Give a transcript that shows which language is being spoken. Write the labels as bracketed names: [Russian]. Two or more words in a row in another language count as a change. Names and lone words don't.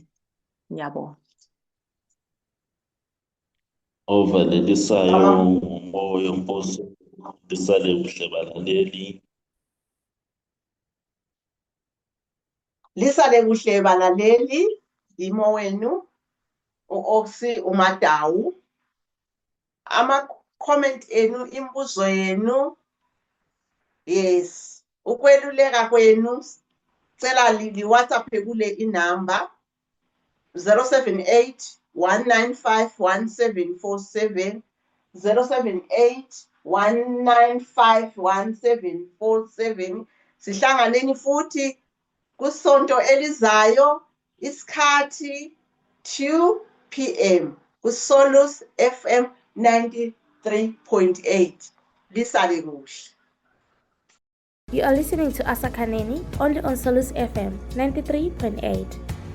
[North Ndebele] Ngiyabonga. Ovalelisayo nguMoyo Mpofu. Lisale kuhle balaleli. Lisale kuhle balaleli, imo wenu u-Oxy uMadawu. Ama-comment enu, imbuzo yenu, yes, ukweluleka kwenu, cela WhatsApp kule inamba 078 195 1747 078 195 1747. Sihlanganeni futhi kusonto elizayo isikhathi 2 p.m. kuSolus FM 93.8. Lisale kuhle. [English] You are listening to Asakhaneni only on Solus FM 93.8.